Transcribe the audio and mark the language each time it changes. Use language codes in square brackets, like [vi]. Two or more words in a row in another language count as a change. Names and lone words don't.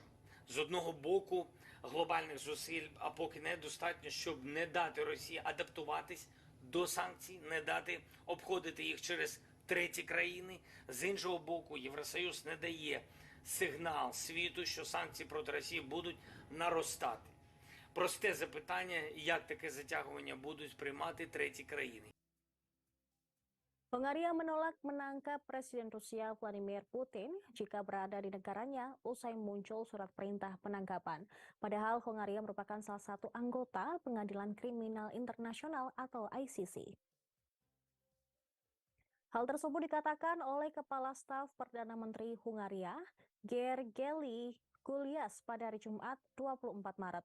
[uk] З одного боку, глобальних зусиль, а поки недостатньо, щоб не дати Росії адаптуватись до санкцій, не дати обходити їх через треті країни. З іншого боку, Євросоюз не дає сигнал світу, що санкції проти Росії будуть наростати. Просте запитання, як таке затягування будуть сприймати треті країни. [id] Hongaria menolak menangkap Presiden Rusia Vladimir Putin jika berada di negaranya usai muncul surat perintah penangkapan. Padahal Hongaria merupakan salah satu anggota Pengadilan Kriminal Internasional atau ICC. Hal tersebut dikatakan oleh Kepala Staf Perdana Menteri Hongaria, Gergely Gulyas pada hari Jumat 24 Maret.